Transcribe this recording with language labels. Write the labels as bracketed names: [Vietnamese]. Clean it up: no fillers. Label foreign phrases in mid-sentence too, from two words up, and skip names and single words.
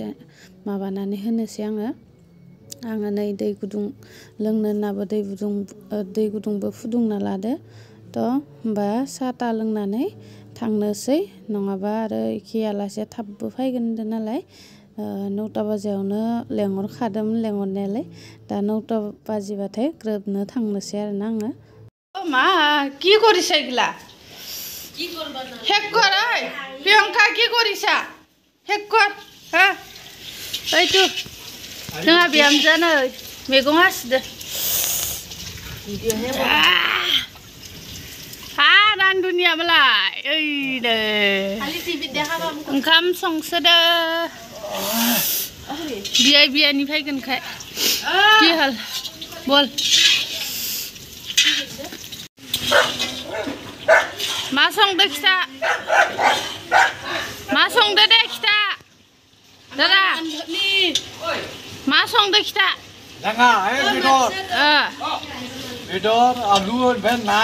[Bodo] माबानानै होनोसै आङो नै दै गुदुं लोंनो होननाबो दै गुदुंबो फुदुंना लादो होमबा साहा ता लोंनानै थांनोसै नङाबा आरो एखे आलासिया थाबबो फैगोन होनदों नालाय 9टा बाजियावनो लेंहरखादोंमोन लेंहरनायालाय दा 9टा बाजिबाथाय ग्रोबनो थांनोसै आरोना आङो मा [Assamese] কি কৰিছা এগুলা শেষ কৰ ঐ প্ৰিয়ংকা কি কৰিছা শেষ কৰ হা এইটো [Bodo] जोंहा बिहामजोआनो मैगं हासिदो रानदुनिया मालाय ओइनो ओंखाम संसोदो बियानि फैगोनखाय [Assamese] কি হাল বল [Bodo] मा संदो खिथा मा संदो दे खिथा दादा मा संदो खिथा Jangan, bedor, alu, ben na.